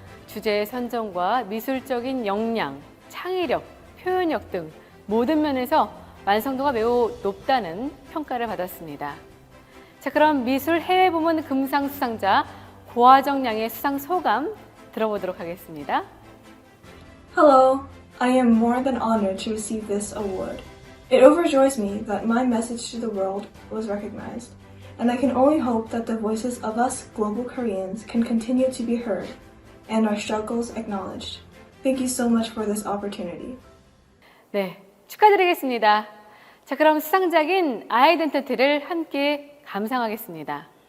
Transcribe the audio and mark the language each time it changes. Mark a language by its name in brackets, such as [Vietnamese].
[Korean] 주제의 선정과 미술적인 역량, 창의력, 표현력 등 모든 면에서 완성도가 매우 높다는 평가를 받았습니다. 자, 그럼 미술 해외 부문 금상 수상자 고화정 양의 수상 소감 들어보도록 하겠습니다. [English] Hello, I am more than honored to receive this award. It overjoys me that my message to the world was recognized, and I can only hope that the voices of us global Koreans can continue to be heard and our struggles acknowledged. Thank you so much for this opportunity. [Korean] 네, 축하드리겠습니다. 자, 그럼 수상작인 아이덴티티를 함께 감상하겠습니다.